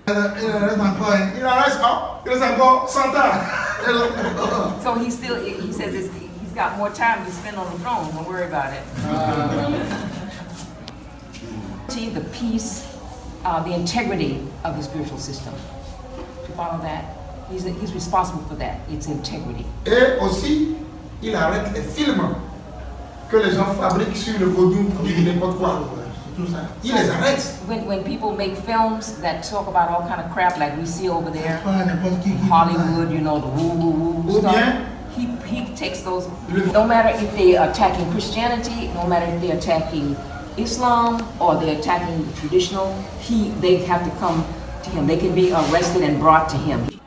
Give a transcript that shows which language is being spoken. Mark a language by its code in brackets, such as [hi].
[en] So he says he's got more time to spend on the throne. Don't worry about it. See the peace, the integrity of the spiritual system. To follow that, he's responsible for that. It's integrity. [fr] Et aussi, il arrête les films que les gens fabriquent sur le vaudou pour dire n'importe quoi. Il les arrête. [en] When people make films that talk about all kind of crap like we see over there in Hollywood, you know, the woo stuff, he takes those. No matter if they're attacking Christianity, no matter if they're attacking Islam or they're attacking the traditional, they have to come to him. They can be arrested and brought to him.